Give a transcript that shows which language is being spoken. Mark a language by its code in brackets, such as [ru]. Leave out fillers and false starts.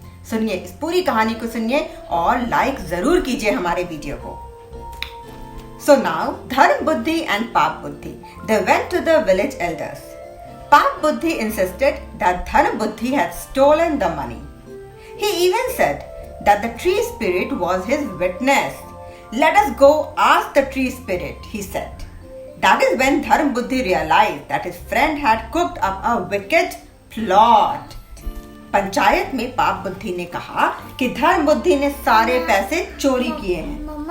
[hi] सुनिए, इस पूरी कहानी को सुनिए और लाइक जरूर कीजिए हमारे वीडियो को। [en] So now Dharm Buddhi and Pap Buddhi, they went to the village elders. Pap Buddhi insisted that Dharm Buddhi had stolen the money. He even said that the tree spirit was his witness. Let us go ask the tree spirit, he said. That is when Dharm Buddhi realized that his friend had cooked up a wicked plot. [hi] Panchayat में पाप बुद्धि ने कहा कि धर्म बुद्धि ने सारे पैसे चोरी किए हैं।